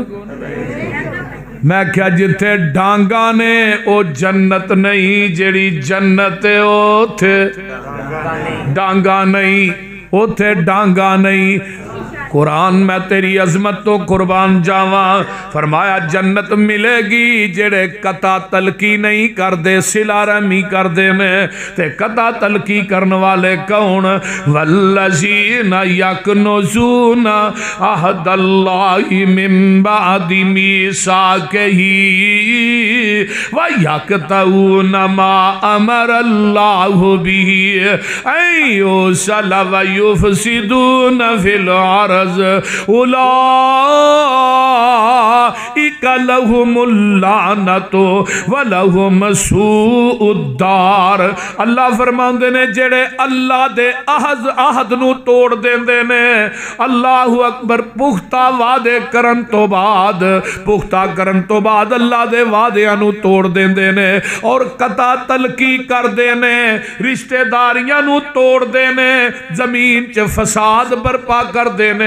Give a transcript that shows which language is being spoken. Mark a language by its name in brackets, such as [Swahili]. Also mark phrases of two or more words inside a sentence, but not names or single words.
[Punjabi] ਮੈਂ ਕਿਆ ਜਿੱਥੇ ਡਾਂਗਾਂ ਨੇ ਓ ਜੰਨਤ ਨਹੀਂ ਜਿਹੜੀ ਜੰਨਤ ਹੈ ਓਥੇ ਡਾਂਗਾਂ ਨਹੀਂ ਓਥੇ ਡਾਂਗਾਂ ਨਹੀਂ। ਕੁਰਾਨ ਮੈਂ ਤੇਰੀ ਅਜ਼ਮਤ ਤੋਂ ਕੁਰਬਾਨ ਜਾਵਾਂ ਫ਼ਰਮਾਇਆ ਜੰਨਤ ਮਿਲੇਗੀ ਜਿਹੜੇ ਕਤਾ ਤਅੱਲੁਕੀ ਨਹੀਂ ਕਰਤੇ ਸਿਲਾ ਰਹਿਮੀ ਕਰਤੇ ਨੇ। ਤੇ ਕਤਾ ਤਅੱਲੁਕੀ ਕਰਨ ਵਾਲੇ ਕੌਣ वल्लज़ीना [Arabic] ينقضون عهد الله من بعد ميثاقه ويقطعون ما أمر الله به أن يوصل ويفسدون في الأرض أولئك لهم اللعنة ولهم سوء الدار. [Punjabi] ਅੱਲਾਹ ਫ਼ਰਮਾਂਦੇ ਨੇ ਜਿਹੜੇ ਅੱਲਾਹ ਦੇ ਅਹਦ ਨੂੰ ਤੋੜ ਦੇਂਦੇ ਨੇ [Arabic] الله أكبر [Punjabi] ਪੁਖ਼ਤਾ ਵਾਅਦੇ ਕਰਨ ਤੋਂ ਬਾਅਦ ਅੱਲਾਹ ਦੇ ਵਾਅਦਿਆਂ ਨੂੰ ਤੋੜ ਦੇਂਦੇ ਨੇ ਔਰ ਕਤਾ ਤਅੱਲੁਕੀ ਕਰਦੇ ਨੇ ਰਿਸ਼ਤੇਦਾਰੀਆਂ ਨੂੰ ਤੋੜਦੇ ਨੇ ਜ਼ਮੀਨ ਚ ਫ਼ਸਾਦ ਬਰਪਾ ਕਰਦੇ ਨੇ।